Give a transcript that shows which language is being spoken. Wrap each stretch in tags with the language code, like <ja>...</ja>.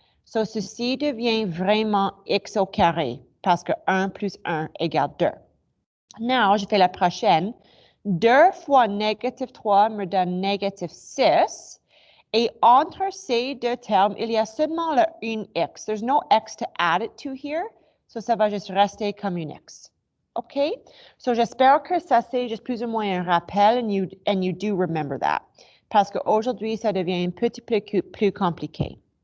<fr>So, ceci devient vraiment x au carré, parce que 1 plus 1 égale 2. Now, je fais la prochaine. 2 fois négative 3 me donne négative 6. Et entre ces deux termes, il y a seulement le 1x.</fr> <en>There's no x to add it to here.</en> <fr>So, ça va juste rester comme une x. OK? So, j'espère que ça, c'est juste plus ou moins un rappel,</fr> <en>and you do remember that.</en> <fr>Parce qu'aujourd'hui, ça devient un petit peu plus compliqué.</fr>